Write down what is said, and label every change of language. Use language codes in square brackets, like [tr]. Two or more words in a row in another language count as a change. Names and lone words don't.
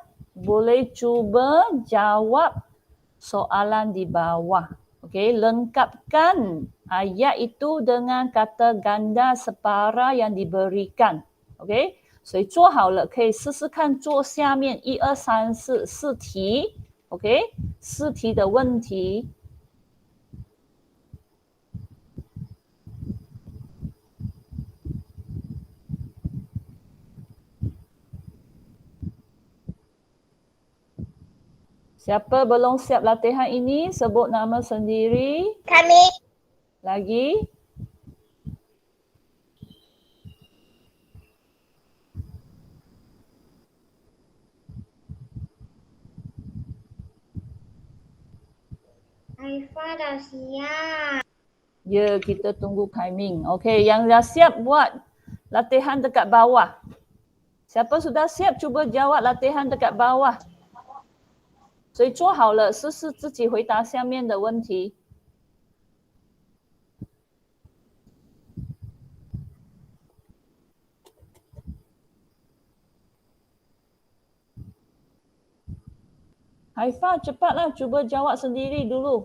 [ms] Boleh cuba jawab soalan di bawah. Okey, lengkapkan ayat itu dengan kata ganda separa yang diberikan. Okey, [zh] 所以做好了可以试试看做下面1、2、3、4题。OK， 4题的问题。 [ms] Siapa belum siap latihan ini? Sebut nama sendiri. Kami. Lagi? Aifah dah siap. Ya, kita tunggu timing. Okey, yang dah siap buat latihan dekat bawah. Siapa sudah siap cuba jawab latihan dekat bawah. [zh] 所以做好了，试试自己回答下面的问题。 [ms] Haifah, cepatlah cuba jawab sendiri dulu.